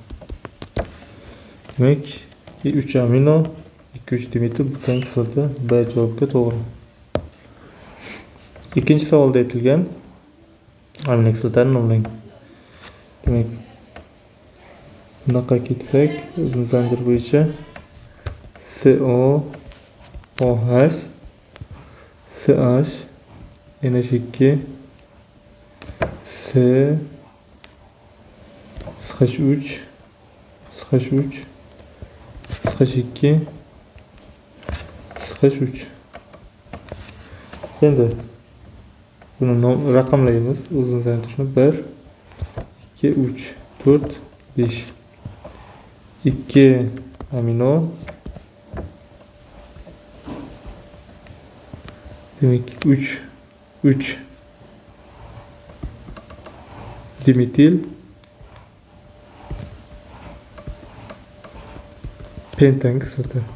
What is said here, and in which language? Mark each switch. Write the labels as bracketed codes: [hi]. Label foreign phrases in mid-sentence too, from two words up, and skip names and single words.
[uz] Demek 3 amino, 2, 3 dimetil butan kislota. B javobga to'g'ri. Ikkinchi savolda aytilgan aminokislotani nomlang. Demak, bunaqa ketsak, uzun zanjir bo'yicha CO, OH, CH, NH2, C, CH3, CH3, CH2, CH3. Endi buni raqamlaymiz. Uzun zanjirni 1, 2, 3, 4, 5. 2 amino. Demek 3 dimetil, pentan kislota.